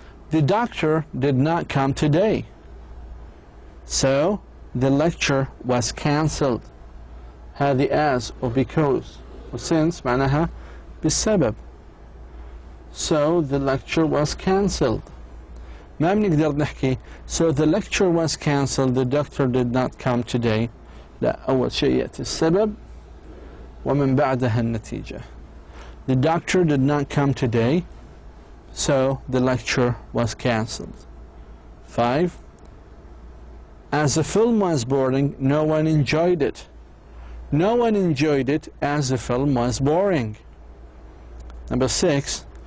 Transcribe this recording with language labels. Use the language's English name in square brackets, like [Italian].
[English] The doctor did not come today, so the lecture was cancelled. [Arabic] هذه [English] as or because or since [Arabic] معناها بالسبب. [English] So the lecture was cancelled. [Arabic] ما بنقدر نحكي [English] so the lecture was cancelled, the doctor did not come today. [Arabic] لا، أول شيء يأتي السبب ومن بعدها النتيجة. [English] The doctor did not come today, so the lecture was cancelled. 5. As the film was boring, no one enjoyed it. No one enjoyed it as the film was boring. Number 6.